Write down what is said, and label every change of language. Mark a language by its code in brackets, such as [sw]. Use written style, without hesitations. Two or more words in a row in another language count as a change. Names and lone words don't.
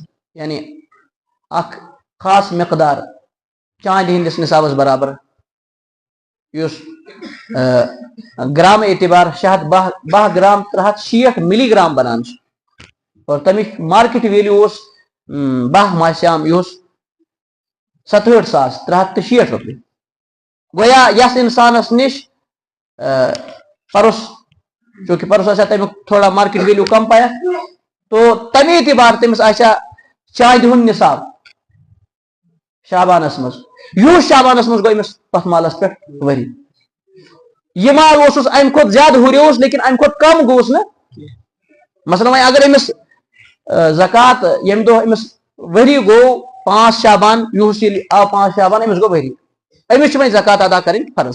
[ks] یعنی اکھ خاص مقدار چاندِ ہٕنٛدِس نصابس برابر, یُس گرام اعتبار 610 گرام 360 ملی گرام بنان چھِ, اور تمیُک [en] market value [ks] اوس 12 ماہ سیام یہ اوس 67,360 رۄپیہِ. گویا یس انسانس نش پرُس, چونکہ پرُس آسہِ تمیُک تھوڑا [en] market value [ks] کم پہن, تو تمہِ اعتبار تٔمِس آسہِ چاندِ ہُنٛد نصاب شعبانس منٛز. یُہُس شعبانس منٛز گوٚو أمِس تتھ مالس پٮ۪ٹھ ؤری. یہِ مال اوسُس امہِ کھۄتہٕ زیادٕ ہُریوس لیکن امہِ کھۄتہٕ کم گوٚوُس نہٕ. مثلاً وۄنۍ اگر أمِس زکات ییٚمہِ دۄہ أمِس ؤری گوٚو 5 شعبان, یُہُس ییٚلہِ آو 5 شعبان أمِس گوٚو ؤری, أمِس چھِ وۄنۍ زکات ادا کَرٕنۍ فرض.